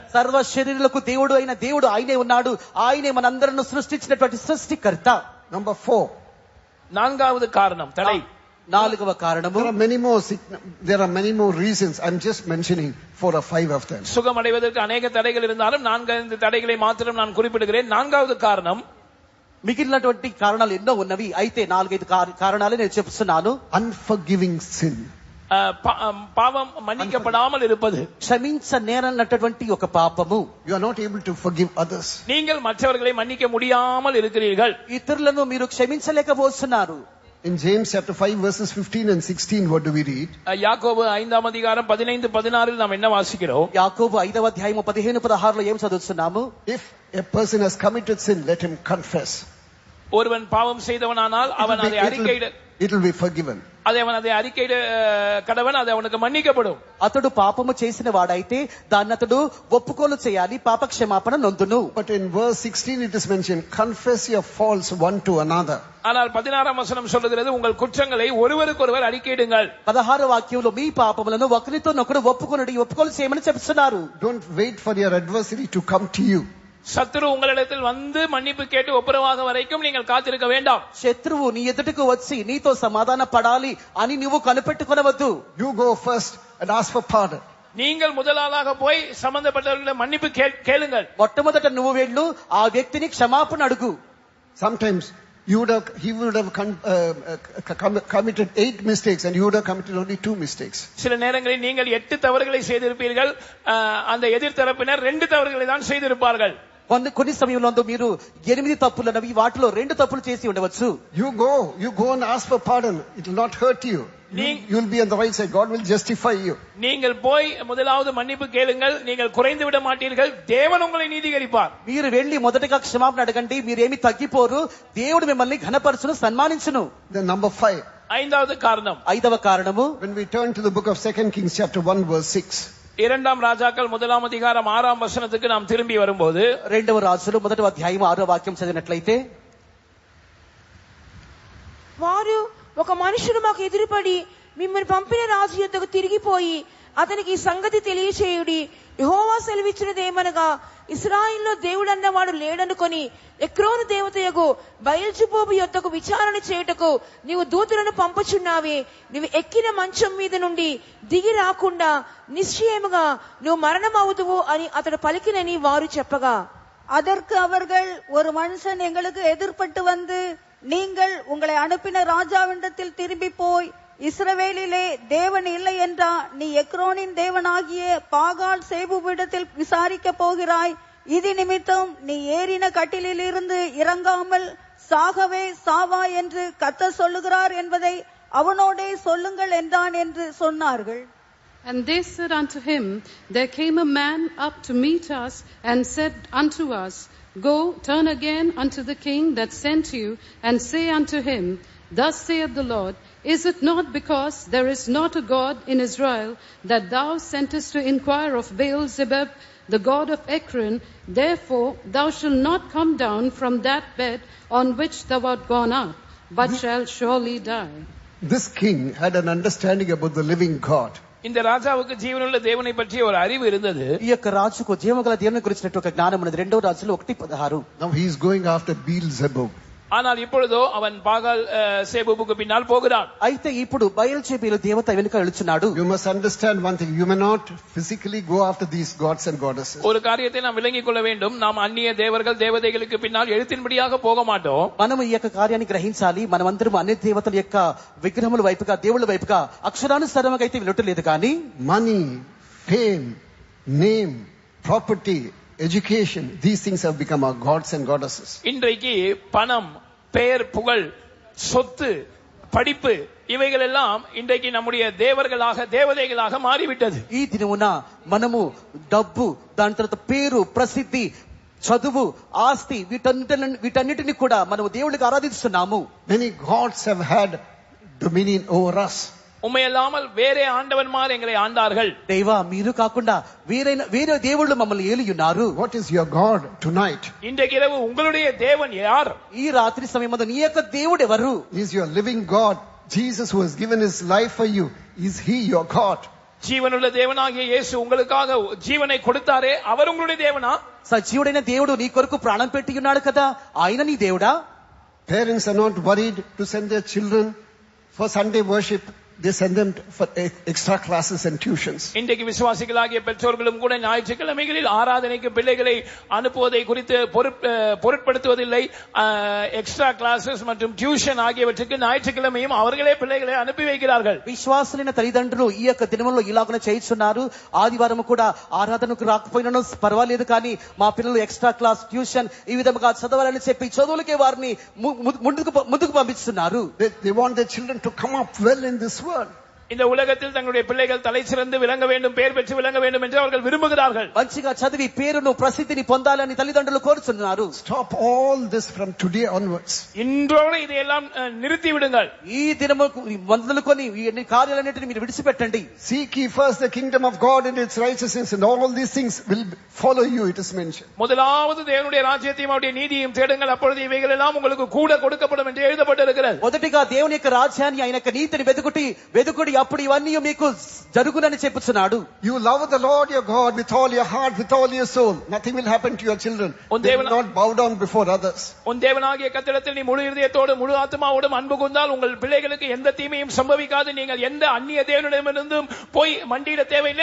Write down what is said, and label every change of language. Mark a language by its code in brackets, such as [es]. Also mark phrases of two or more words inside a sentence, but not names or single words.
[te] సర్వ శరీరులకు దేవుడు అయిన దేవుడు ఆయనే ఉన్నాడు, ఆయనే మనందరిని సృష్టించినటువంటి సృష్టికర్త. [en] Number 4. [ta] நான்காவது காரணம் தடை. [te] నాలుగవ కారణము. [en] There are many more reasons. I'm just mentioning 4 or 5 of them. [ta] சுகம் அடைவதற்கு அநேக தடைகள் இருந்தாலும் 4-5 தடைகளை மாத்திரம் நான் குறிப்பிடுகிறேன். நான்காவது காரணம் [te] మిగిలినటువంటి కారణాలు ఎన్నో ఉన్నవి. అయితే 4-5 కారణాలు నేను చెప్తున్నాను. [en] Unforgiving sin. [ta] பாவம் மன்னிக்கப்படாமல் இருப்பது. [te] క్షమించ నేరన్నటువంటి ఒక పాపము. [en] You are not able to forgive others. [ta] நீங்கள் மற்றவர்களை மன்னிக்க முடியாமல் இருக்கிறீர்கள். [te] ఇతరులను మీరు క్షమించలేకపోతున్నారు. [en] In James chapter 5 verses 15 and 16, what do we read? [ta] யாக்கோபு 5ஆம் அதிகாரம் 15-16 நாம் என்ன வாசிக்கிறோம்? [te] యాకోబు 5వ అధ్యాయము 15-16లో ఏం చదువుతున్నాము? [en] If a person has committed sin, let him confess. [ta] ஒருவன் பாவம் செய்தவனானால் அவன் அதை அறிக்கையிட [en] it will be forgiven. [ta] அவன் அதை அறிக்கையிட கடவன், அது அவனுக்கு மன்னிக்கப்படும். [te] అతడు పాపము చేసిన వాడైతే దాన్ని అతడు ఒప్పుకోలు చేయాలి, పాప క్షమాపణ నొందును. [en] But in verse 16 it is mentioned, confess your faults one to another. [ta] ஆனால் 16ஆம் வசனம் சொல்லுகிறது, உங்கள் குற்றங்களை ஒருவருக்கொருவர் அறிக்கையிடுங்கள். [te] 16వ వాక్యంలో మీ పాపములను ఒకరితోనొకడు ఒప్పుకోలు చేయమని చెప్తున్నారు. [en] Don't wait for your adversary to come to you. [ta] சத்துரு உங்களிடத்தில் வந்து மன்னிப்பு கேட்டு ஒப்புரவாக வரைக்கும் நீங்கள் காத்திருக்க வேண்டாம். [te] శత్రువు నీ ఎదుటకు వచ్చి నీతో సమాధాన పడాలి అని నువ్వు కనిపెట్టుకొనవద్దు. [en] You go first and ask for pardon. [ta] நீங்கள் முதலாளாக போய் சம்பந்தப்பட்டவர்களை மன்னிப்பு கேளுங்கள். [te] మొట్టమొదట నువ్వు వెళ్ళు, ఆ వ్యక్తిని క్షమాపణ అడుగు. [en] Sometimes he would have committed 8 mistakes and you would have committed only 2 mistakes. [ta] சில நேரங்களில் நீங்கள் 8 தவறுகளை செய்திருப்பீர்கள், அந்த எதிர்த்தரப்பினர் 2 தவறுகளை தான் செய்திருப்பார்கள். [te] కొన్ని సమయంలో మీరు 8 తప్పులనవి వాటిలో 2 తప్పులు చేసి ఉండవచ్చు. [en] You go and ask for pardon. It will not hurt you. You will be on the right side. God will justify you. [ta] நீங்கள் போய் முதலாவது மன்னிப்பு கேளுங்கள், நீங்கள் குறைந்து விட மாட்டீர்கள், தேவன் உங்களை நீதிகரிப்பார். [te] మీరు వెళ్లి మొదటగా క్షమాపణ అడగండి, మీరేమి తగ్గిపోరు, దేవుడు మిమ్మల్ని ఘనపరచును, సన్మానించును. [en] Then number 5. [ta] ஐந்தாவது காரணம். [te] 5వ కారణము, [en] when we turn to the book of 2 Kings chapter 1 verse 6. [ta] இரண்டாம் ராஜாக்கள் 1ஆம் அதிகாரம் 6ஆம் வசனத்துக்கு நாம் திரும்பி வரும்போது, [te] 2వ రాజులు 1వ అధ్యాయం 6వ వాక్యం చదివినట్లయితే, వారు ఒక మనుషుడు మాకు ఎదురుపడి మిమ్మల్ని పంపిన రాజు యొద్దకు తిరిగిపోయి అతనికి ఈ సంగతి తెలియచేయుడి. యెహోవా సెలవిచ్చినదేమనగా, ఇశ్రాయేలులో దేవుడు అన్నవాడు లేడనుకొని ఎక్రోను దేవతయగు బయల్జెబూబు యొద్దకు విచారణ చేయుటకు నీవు దూతలను పంపుచున్నావే. నీవు ఎక్కిన మంచం మీద నుండి దిగి రాకుండా నిశ్చయముగా నువ్వు మరణమవుదువు అని అతడు పలికినని వారు చెప్పగా, [ta] அதற்கு அவர்கள், ஒரு மனுஷன் எங்களுக்கு எதிர்பட்டு வந்து, நீங்கள் உங்களை அனுப்பின ராஜாவிடத்தில் திரும்பி போய், இஸ்ரவேலிலே தேவன் இல்லை என்றா நீ எக்ரோனின் தேவனாகிய பாகால் சேபுவிடத்தில் விசாரிக்க போகிறாய். இது நிமித்தம் நீ ஏறின கட்டிலில் இருந்து இறங்காமல் சாகவே சாவா என்று கர்த்தர் சொல்லுகிறார் என்பதை அவனோடே சொல்லுங்கள் என்றான் என்று சொன்னார்கள். [en] And they said unto him, There came a man up to meet us, and said unto us, Go, turn again unto the king that sent you, and say unto him, Thus saith the Lord, Is it not because there is not a God in Israel that thou sentest to inquire of Baal-zebub, the god of Ekron? Therefore thou shalt not come down from that bed on which thou art gone up, but shalt surely die. This king had an understanding about the living God. [ta] இந்த ராஜாவுக்கு ஜீவனுள்ள தேவனை பற்றிய ஒரு அறிவு இருந்தது. [te] ఈ యొక్క రాజుకు జీవగల దేవుని గురించినట్టు ఒక జ్ఞానం ఉన్నది. 2వ రాజులు 1:16. [en] Now he is going after Beelzebub. [ta] ஆனால் இப்பொழுதோ அவன் பாகால் சேபுபுக்கு பின்னால் போகிறான். [te] అయితే ఇప్పుడు బయల్జెబూలు దేవత వెనుక వెళుచున్నాడు. [en] You must understand one thing, you may not physically go after these gods and goddesses. [ta] ஒரு காரியத்தை நாம் விளங்கிக் கொள்ள வேண்டும், நாம் அந்நிய தேவர்கள் தேவதைகளுக்கு பின்னால் எழுத்தின்படியாக போக மாட்டோம். [te] మనం ఈ యొక్క కార్యాన్ని గ్రహించాలి. మనమందరం అన్ని దేవతల యొక్క విగ్రహముల వైపుగా, దేవుళ్ళ వైపుగా అక్షరానుసారంగా అయితే వెళ్ళట్లేదు. కానీ [en] money, fame, name, property, education, these things have become our gods and goddesses. [ta] இன்றைக்கு பணம், பெயர், புகழ், சொத்து, படிப்பு இவைகள் எல்லாம் இன்றைக்கு நம்முடைய தேவர்களாக தேவதைகளாக மாறிவிட்டது. [te] ఈ దినమున మనము డబ్బు, దాని తర్వాత పేరు, ప్రసిద్ధి, చదువు, ఆస్తి, వీటన్నిటిని కూడా మనము దేవుడికి ఆరాధిస్తున్నాము. [en] Many gods have had dominion over us. [ta] உண்மையல்லாமல் வேறே ஆண்டவன்மார் எங்களை ஆண்டார்கள். [te] దేవా, మీరు కాకుండా వేరే దేవుళ్ళు మమ్మల్ని ఏలియున్నారు. [en] What is your God tonight? [ta] இன்றைக்கு இரவு உங்களுடைய தேவன் யார்? [te] ఈ రాత్రి సమయమందు నీ యొక్క దేవుడు ఎవరు? [en] Is your living God Jesus, who has given his life for you? Is he your God? [ta] జీవనుள்ள தேவனாகிய இயேசு உங்களுக்காக జీవனை கொடுத்தாரே, அவர் உங்களுடைய தேவனா? [te] సజీవుడైన దేవుడు నీ కొరకు ప్రాణం పెట్టి ఉన్నాడు కదా, ఆయన నీ దేవుడా? [en] Parents are not worried to send their children for Sunday worship they send them for extra classes and tuitions. [ta] இன்றைக்கு விசுவாசிகளாகிய பெற்றோர்களும் கூட ஞாயிற்றுக்கிழமைகளில் ஆராதனைக்கு பிள்ளைகளை அனுப்புவதை குறித்து பொருட்படுத்துவதில்லை. [en] extra classes [ta] மற்றும் டியூஷன் ஆகியவற்றுக்கு ஞாயிற்றுக்கிழமையும் அவர்களே பிள்ளைகளை அனுப்பி வைக்கிறார்கள். [te] విశ్వాసులైన తల్లిదండ్రులు ఈ యొక్క దినములో ఇలాగనే చేయిస్తున్నారు. ఆదివారం కూడా ఆరాధనకు రాకపోయినను పర్వాలేదు, కానీ మా పిల్లలు [en] extra class, [te] ట్యూషన్ ఈ విధంగా చదవాలని చెప్పి చదువులకే వారిని ముందుకు పంపిస్తున్నారు. [en] They want their children to come up well in this world. [ta] இந்த உலகத்தில் தங்களுடைய பிள்ளைகள் தலை சிறந்து விளங்க வேண்டும், பெயர் பெற்று விளங்க வேண்டும் என்று அவர்கள் விரும்புகிறார்கள். [te] మంచిగా చదివి పేరును ప్రసిద్ధిని పొందాలని తల్లిదండ్రులు కోరుతున్నారు. [en] Stop all this from today onwards. [ta] இன்றோடு இதையெல்லாம் நிறுத்தி விடுங்கள். [te] ఈ దినము మొదలుకొని ఈ కార్యాలన్నిటిని మీరు విడిచిపెట్టండి. [en] Seek ye first the kingdom of God and its righteousness, and all these things will follow you, it is mentioned. [ta] முதலாவது தேவனுடைய ராஜ்யத்தையும் அவருடைய நீதியையும் தேடுங்கள், அப்பொழுது இவைகள் எல்லாம் உங்களுக்கு கூட கொடுக்கப்படும் என்று எழுதப்பட்டிருக்கிறது. [te] మొదటిగా దేవుని యొక్క రాజ్యాన్ని, ఆయన యొక్క నీతిని వెదుకుడి అప్పుడు ఇవన్నీ మీకు జరుగునని చెప్పుచున్నాడు. [en] You love the Lord your God with all your heart, with all your soul. Nothing will happen to your children. They will not bow down before others. [ta] உன் தேவனாகிய கர்த்தரிடத்தில் நீ முழு இதயத்தோடு முழு ஆத்துமாவோடும் அன்பு கூர்ந்தால் உங்கள் பிள்ளைகளுக்கு எந்த தீமையும் சம்பவிக்காது. நீங்கள் எந்த அந்நிய தேவனிடமிருந்தும் போய் மண்டியிட தேவையில்லை.